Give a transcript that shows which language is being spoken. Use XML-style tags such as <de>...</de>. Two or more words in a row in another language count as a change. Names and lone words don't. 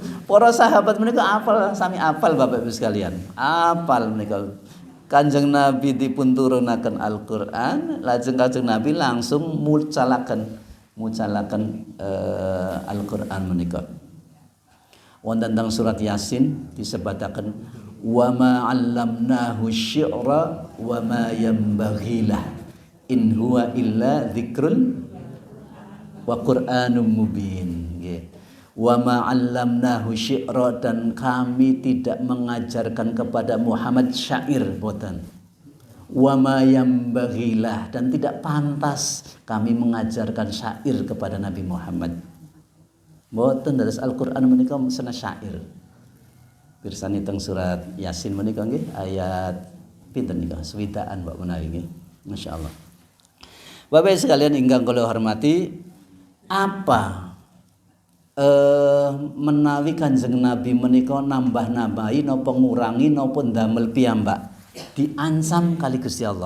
<jv>Para sahabat menika apal, sami apal</jv> <id>Bapak Ibu sekalian.</id> <jv>Apal menika. Kanjeng Nabi dipun turunaken Al-Qur'an, lajeng Kanjeng Nabi langsung mucalaken Al-Qur'an menika. Wonten teng surat Yasin disebataken</jv> <ar>وما علمناه الشعر وما ينبغي له إن هو إلا ذكر وقرآن مبين</ar> <jv>nggih.</jv> <ar>وما علمناه الشعر,</ar> <id>dan kami tidak mengajarkan kepada Muhammad syair,</id> <jv>boten.</jv> <ar>وما ينبغي له,</ar> <id>dan tidak pantas kami mengajarkan syair kepada Nabi Muhammad.</id> <jv>Boten dados Al-Qur'an menika sena syair. Pirsani teng surat Yasin menika nggih ayat pinten nika? Switaan Mbak menawi nggih. Masyaallah. Bapak sekalian ingkang kula hormati, apa menawi Kanjeng Nabi menika nambah-nambahi napa ngurangi napa ndamel piyambak diancam kali Gusti Allah.</jv>